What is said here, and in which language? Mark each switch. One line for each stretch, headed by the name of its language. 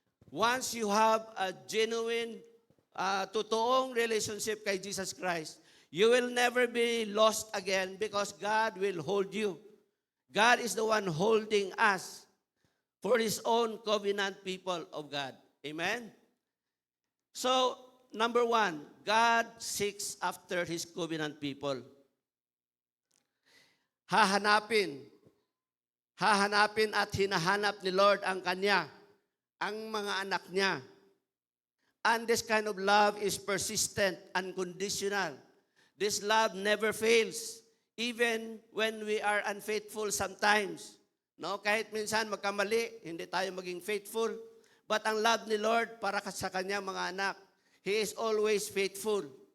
English: Once you have a genuine, totoong relationship kay Jesus Christ, you will never be lost again because God will hold you. God is the one holding us for His own covenant people of God. Amen? So, number one, God seeks after His covenant people.
Filipino: Hahanapin at hinahanap ni Lord ang mga anak niya.
English: And this kind of love is persistent, unconditional. This love never fails, even when we are unfaithful sometimes.
Filipino: No, kahit minsan magkamali, hindi tayo maging faithful. But ang love ni Lord para sa kanya mga anak,
English: He is always faithful.